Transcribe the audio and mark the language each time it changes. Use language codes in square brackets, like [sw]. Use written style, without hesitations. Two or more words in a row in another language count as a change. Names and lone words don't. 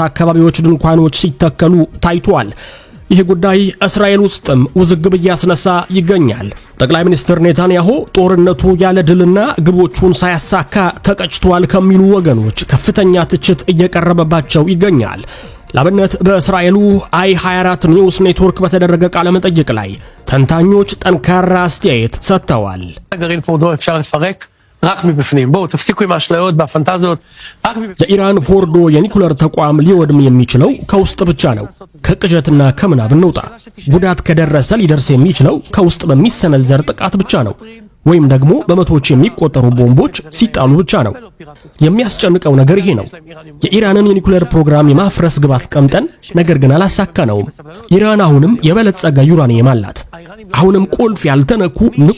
[am] አካባቢዎች ድንኳኖች ሲተከሉ ታይቷል። ይህ ጉዳይ እስራኤል ውስጥም ውዝግብ እያስነሳ ይገኛል። ጠቅላይ ሚኒስትር ኔታንያሁ ጦርነቱ ያለ ድልና ግቦቹን ሳያሳካ ተቀጭቷል ከሚሉ ወገኖች ከፍተኛ ትችት እየቀረበባቸው ይገኛል። ላብነት በእስራኤሉ i24 ኒውስ ኔትወርክ በተደረገ ቃለ መጠይቅ ላይ ተንታኞች ጠንካራ አስተያየት ሰጥተዋል። [he] רק מבפנים. בואו תפסיקו עם האשליות והפנטזיות. [am] የኢራን ፎርዶ የኒኩሌር ተቋም ሊወድም የሚችለው ከውስጥ ብቻ ነው። ከቅዠትና ከምናብ እንውጣ። ጉዳት ከደረሰ ሊደርስ የሚችለው ከውስጥ በሚሰነዘር ጥቃት ብቻ ነው፣ ወይም ደግሞ በመቶዎች የሚቆጠሩ ቦምቦች ሲጣሉ ብቻ ነው። የሚያስጨንቀው ነገር ይሄ ነው። የኢራንን የኒኩሌር ፕሮግራም የማፍረስ ግብ አስቀምጠን ነገር ግን አላሳካነውም። ኢራን አሁንም የበለጸገ ዩራኒየም አላት። አሁንም ቁልፍ ያልተነኩ ንቁ